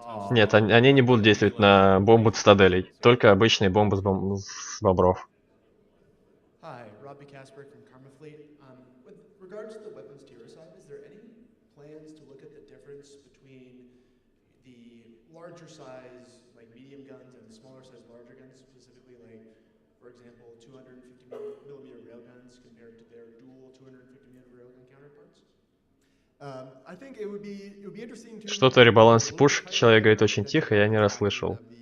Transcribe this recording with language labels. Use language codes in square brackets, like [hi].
[ru] Нет, они не будут действовать на бомбу цитаделей. Только обычные бомбы с бобров. [en] Hi, Robbie Casper from Karma Fleet. With regards to the weapons tier side, is there any plans to look at the difference between the larger size, like medium guns, and the smaller size, larger guns, specifically, like, for example, 250mm railguns compared to their dual 250mm railgun counterparts? I think it would be interesting to... [ru] Что-то о ребалансе пушек человек говорит очень тихо, я не расслышал.